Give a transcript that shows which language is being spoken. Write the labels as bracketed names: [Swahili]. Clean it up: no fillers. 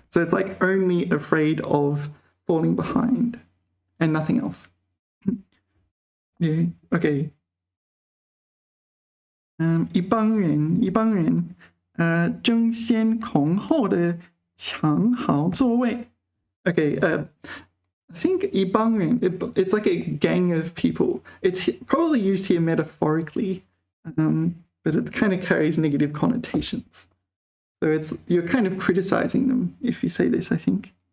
[English] So it's like only afraid of falling behind and nothing else. Yeah, okay. [Chinese] 一帮人争先恐后的抢好座位. [English] Okay, I think 一帮人, it's like a gang of people. It's probably used here metaphorically, but it kind of carries negative connotations. So you're kind of criticizing them if you say this, I think.